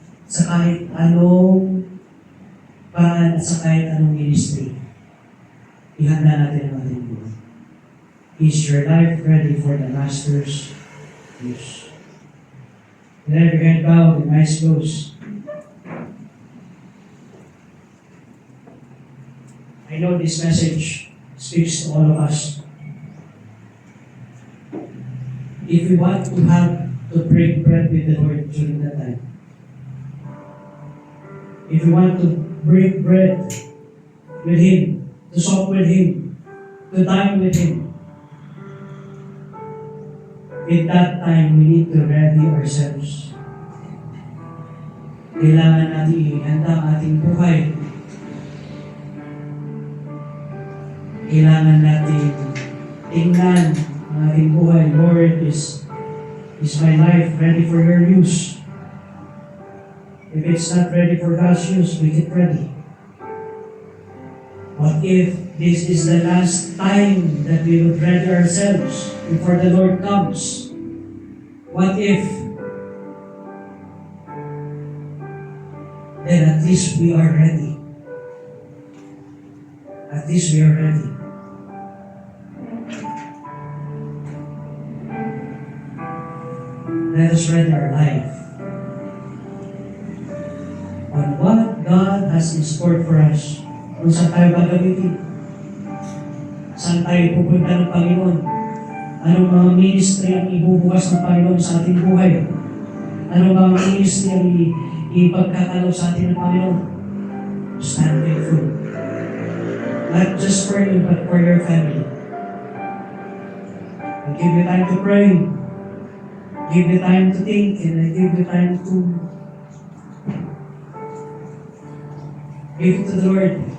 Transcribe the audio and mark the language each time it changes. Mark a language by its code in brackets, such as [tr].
[tl] Sa kahit anong paraan at sa kahit anong ministry, ihanda natin ang ating buhay. [en] Is your life ready for the Master's use? With every head bowed and eyes closed. I know this message speaks to all of us. If we want to have to break bread with the Lord during that time, if we want to break bread with Him, to sup with Him, to dine with Him, at that time, we need to ready ourselves. [tl] Kailangan natin ihanda ang ating buhay. Kailangan natin tingnan ang ating buhay. [en] Lord, is my life ready for your use? If it's not ready for God's use, make it ready. What if this is the last time that we would ready ourselves before the Lord comes? What if then at least we are ready? At least we are ready. Let us ready our life on what God has in store for us. [tl] Kung saan tayo gagamitin, saan tayo pupunta ng Panginoon, anong mga ministry ang ibubukas ng Panginoon sa ating buhay, anong mga ministry ang ipagkakalaw sa ating ng Panginoon. [en] Stand faithful. Not just for you, but for your family. I give you time to pray. Give you time to think, and I give you time to give to the Lord.